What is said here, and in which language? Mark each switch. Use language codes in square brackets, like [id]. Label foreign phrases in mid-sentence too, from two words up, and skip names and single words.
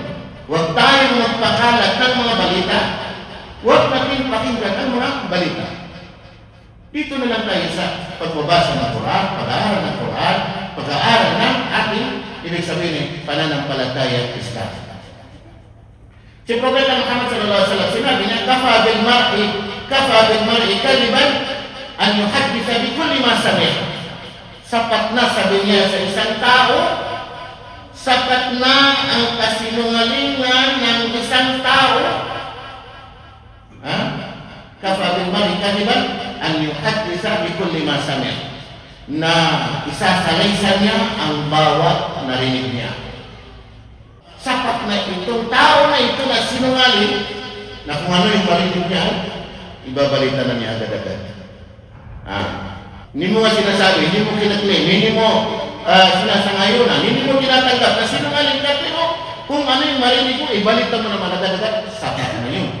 [tl] Huwag tayong magpakalat ng mga balita. Huwag natin pakinggan ang mga balita. Dito na lang tayo sa pagbabasa ng Quran, pag-aaral ng Quran, pag-aaral ng ating, ibig sabihin, pananampalataya at Islam. Si Propeta Muhammad [ar] صلى الله عليه وسلم [tl] sinabi niya, [ar] كفى بالمرء كذبا أن يحدث بكل ما سمع. [tl] Sapat na, sabi niya sa isang tao, sapat na ang kasinungalingan ng isang tao. [ar] كفى بالمرء كذبا أن يحدث بكل ما سمع. [tl] Na isasalaysan niya ang bawat narinig niya. Sapat na itong tao na ito na sinungaling, na kung ano yung marinig niya, ibabalita na niya agad-agad. Hindi mo nga sinasabi, hindi mo kinaklaim, hindi mo sinasangayunan, hindi mo tinatanggap na sinungaling ka, pero kung ano yung marinig mo, ibalita mo naman agad-agad, sapat na yun.